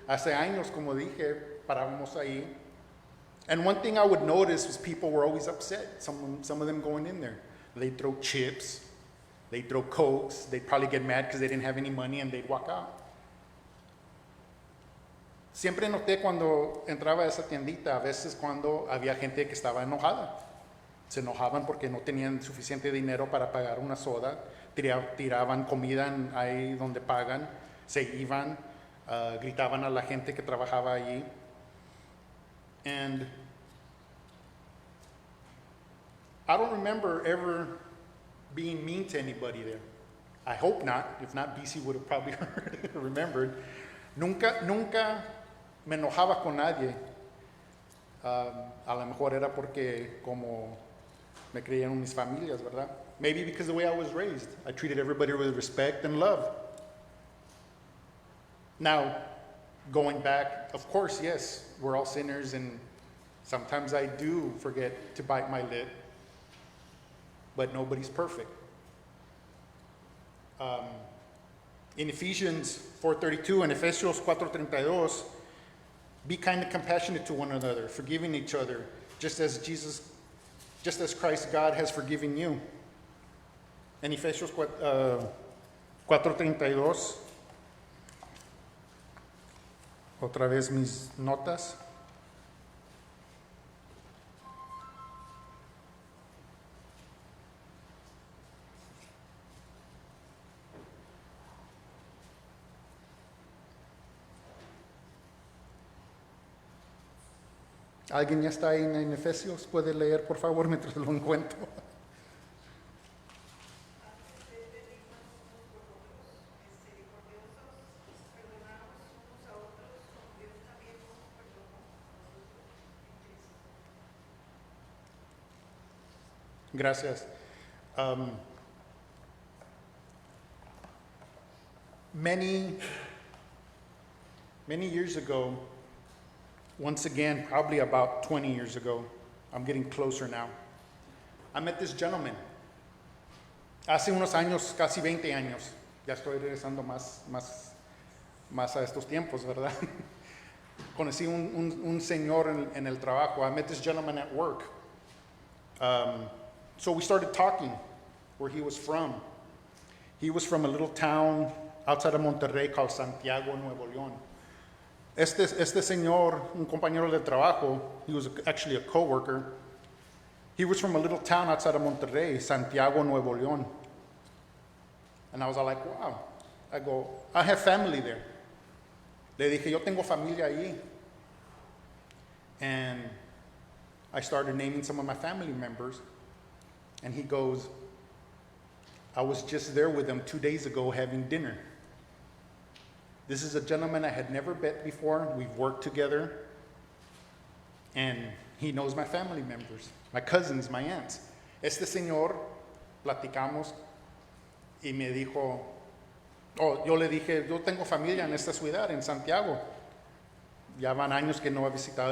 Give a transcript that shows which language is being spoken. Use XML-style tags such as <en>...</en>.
<es>Hace años, como dije, parábamos ahí.</es> <en>And one thing I would notice was people were always upset, some of them going in there. They'd throw chips, they'd throw Cokes, they'd probably get mad because they didn't have any money and they'd walk out.</en> <es>Siempre noté cuando entraba a esa tiendita, a veces cuando había gente que estaba enojada. Se enojaban porque no tenían suficiente dinero para pagar una soda, tiraban comida ahí donde pagan, se iban, gritaban a la gente que trabajaba allí.</es> <en>And I don't remember ever being mean to anybody there. I hope not. If not, BC would have probably remembered.</en> <es>Nunca me enojaba con nadie. A lo mejor era porque como me creían mis familias, ¿verdad?</es> <en>Maybe because the way I was raised. I treated everybody with respect and love. Now, going back, of course, yes, we're all sinners and sometimes I do forget to bite my lip, but nobody's perfect. In Ephesians 4:32 and Efesios 4:32, be kind and compassionate to one another, forgiving each other, just as Christ God has forgiven you.</en> <es>En Efesios 4:32, otra vez mis notas. ¿Alguien ya está ahí en Efesios? ¿Puede leer, por favor, mientras lo encuentro? Gracias.</es> <en>Many years ago, once again, probably about 20 years ago, I'm getting closer now. I met this gentleman.</en> <es>Hace unos años, casi 20 años. Ya estoy regresando más a estos tiempos, ¿verdad? Conocí un señor en el trabajo.</es> <en>I met this gentleman at work. So we started talking where he was from. He was from a little town outside of Monterrey called Santiago, Nuevo León.</en> <es>Este señor, un compañero de trabajo,</es> <en>he was actually a coworker. He was from a little town outside of Monterrey, Santiago, Nuevo León. And I was all like, wow. I go, I have family there.</en> <es>Le dije, yo tengo familia allí.</es> <en>And I started naming some of my family members. And he goes, I was just there with him 2 days ago having dinner. This is a gentleman I had never met before. We've worked together. And he knows my family members, my cousins, my aunts.</en> <es>Este señor, platicamos y me dijo, yo le dije, yo tengo familia en esta ciudad, en Santiago. Ya van años que no he visitado.</es>